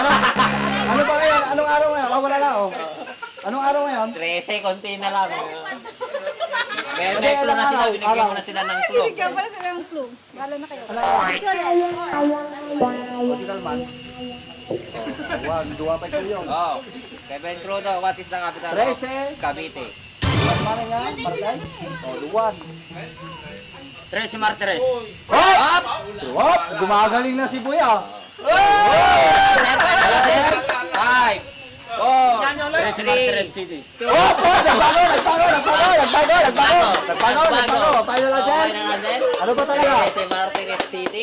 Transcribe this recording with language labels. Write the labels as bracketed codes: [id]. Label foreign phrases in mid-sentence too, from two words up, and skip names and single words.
[tl] Ano ba ngayon? Anong araw ngayon? Oh, wala na, oh. Anong araw ngayon? 13, konti na lang. May Hindi, clue na sila, araw, binigyan araw. mo na sila ng clue. Bigyan pala sila ng clue. Bala na kayo. [bik] Political man. Wag, duwa pa ito yun. [tl] Oh, Kevin Crudo, [en] what is the capital of 13. Cavite? [bik] Duwan man nga, Barangay. Duwan. [tl] 13 Martires. Hop! Hop! Gumagaling na si Buya. 5, 4, 3, City. Hop! Nagbago. [en] Final answer. [tl] Ano ba talaga? 13 Martires City.